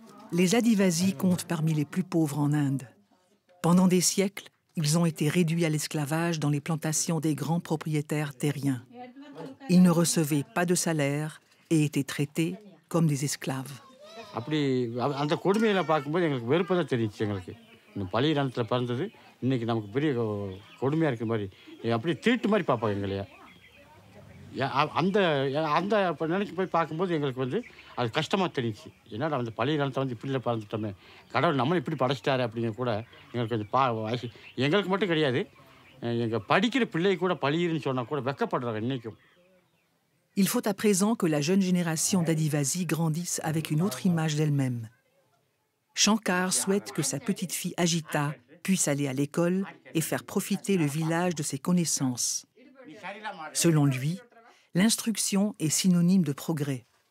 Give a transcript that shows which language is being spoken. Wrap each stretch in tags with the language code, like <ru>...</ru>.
<fr>Les Adivasis comptent parmi les plus pauvres en Inde. Pendant des siècles, ils ont été réduits à l'esclavage dans les plantations des grands propriétaires terriens. Ils ne recevaient pas de salaire et étaient traités comme des esclaves.</fr> <ta>அப்படி அந்த கொடுமையில பார்க்கும்போது எங்களுக்கு வெறுப்பு தான் தெரிஞ்சிச்சு எங்களுக்கு. இந்த பழைய காலத்தில் பிறந்தது இன்னைக்கு நமக்கு பெரிய கொடுமையாக இருக்கிற மாதிரி அப்படியே தீட்டு மாதிரி பார்ப்பாங்க எங்களைய. அந்த அந்த நினைக்கு போய் பார்க்கும்போது எங்களுக்கு வந்து அது கஷ்டமாக தெரிஞ்சிச்சு. ஏன்னா அந்த பழைய காலத்தை வந்து இப்படி பிறந்துட்டோமே, கடவுள் நம்மளை இப்படி படைச்சிட்டாரு அப்படிங்கிற கூட எங்களுக்கு கொஞ்சம் எங்களுக்கு மட்டும் கிடையாது, எங்கள் படிக்கிற பிள்ளை கூட பழியிருன்னு சொன்னால் கூட வெக்கப்படுறாங்க இன்றைக்கும்.</ta> <fr>Il faut à présent que la jeune génération d'Adivasis grandisse avec une autre image d'elle-même. Shankar souhaite que sa petite-fille Ajita puisse aller à l'école et faire profiter le village de ses connaissances. Selon lui, l'instruction est synonyme de progrès.</fr>